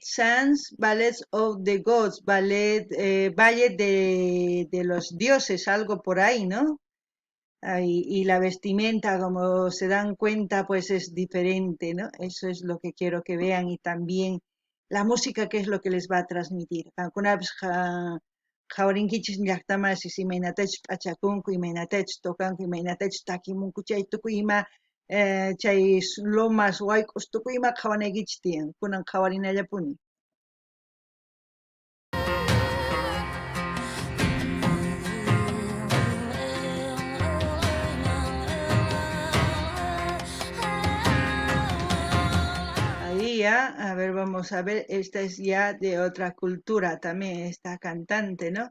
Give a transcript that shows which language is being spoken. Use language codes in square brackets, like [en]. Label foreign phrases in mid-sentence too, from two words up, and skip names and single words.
[es] Sands, Ballet of the Gods, ballet de los dioses, algo por ahí, ¿no? Y la vestimenta, como se dan cuenta, pues es diferente, ¿no? Eso es lo que quiero que vean y también la música, que es lo que les va a transmitir. [qu] Qankunapish qhawarinkichis llaqtamasis imaynatachus p'achakunku, imaynatachus tokanku, imaynatachus takimunku, chay tukuy ima chay lomas wayk'us tukuy ima qhawanaykichis tiyan, kunan qhawarinallapuni. [es] Ahí ya, a ver, vamos a ver, esta es ya de otra cultura también, esta cantante, ¿no?